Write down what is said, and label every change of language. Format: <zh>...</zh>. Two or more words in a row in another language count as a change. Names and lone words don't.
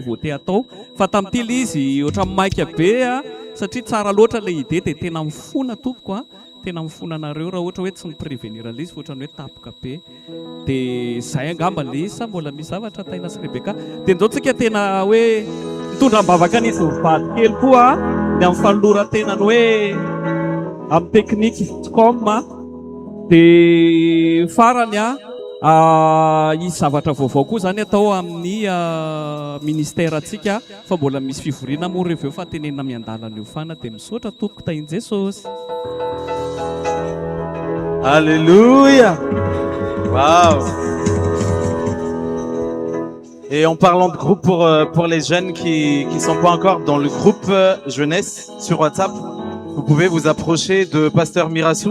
<mg>nouveauté atao fa tamin'ity le izy ohatra maika be satria tsara loatra</mg> <fr>le idée</fr> <mg>dia tena mifona tompoko tena mifona anareo raha ohatra hoe tsy niprévenir le izy ohatrany hoe tapoka be dia zay angamba le izy sa mbola misy zavatra taina sy Rebeka dia ndao tsika tena hoe mitondra mbavaka n'izy mivady kely koa ny amin'ny fanoloran-tenany hoe amin'ny teknika com dia farany izy zavatra vaovao koa zany atao amin'ny ministère atsika fa mbola misy fivoriana moa reveo fa tenenina miandalana io fana dia misaotra tompoko tahin Jesosy.</mg> <fr>Alléluia. Waouh. Et en parlant de groupe pour les jeunes qui ne sont pas encore dans le groupe jeunesse sur WhatsApp, vous pouvez vous approcher de Pasteur Mirassou.</fr>